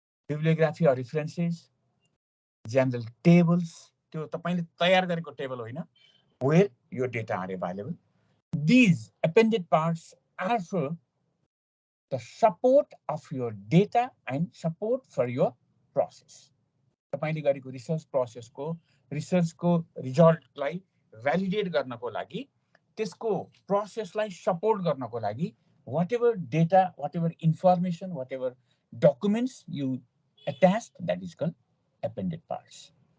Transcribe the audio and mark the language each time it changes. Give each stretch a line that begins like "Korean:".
English: bibliography or references, general tables,
Nepali: त्यो तपाईले तयार गरेको टेबल होइन,
English: where your data are available. These appended parts are for the support of your data and support for your process.
Nepali: तपाईले गरेको research प्रोसेसको रिसर्चको रिजल्टलाई validate गर्नको लागि, त्यसको प्रोसेसलाई सपोर्ट गर्नको लागि,
English: whatever data, whatever information, whatever documents you attached, that is called appended parts.